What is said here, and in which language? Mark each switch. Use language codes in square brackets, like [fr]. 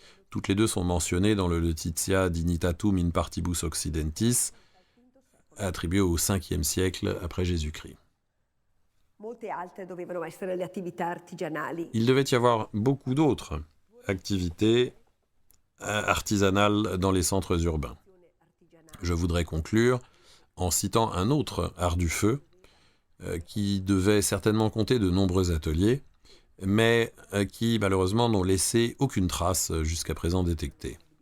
[fr] Toutes les deux sont mentionnées dans le Notitia Dignitatum in Partibus Occidentis, attribué au 5e siècle après Jésus-Christ. [it] Molte altre dovevano essere le attività artigianali. [fr] Il devait y avoir beaucoup d'autres activités artisanales dans les centres urbains. Je voudrais conclure en citant un autre art du feu, qui devait certainement compter de nombreux ateliers, mais qui malheureusement n'ont laissé aucune trace jusqu'à présent détectée.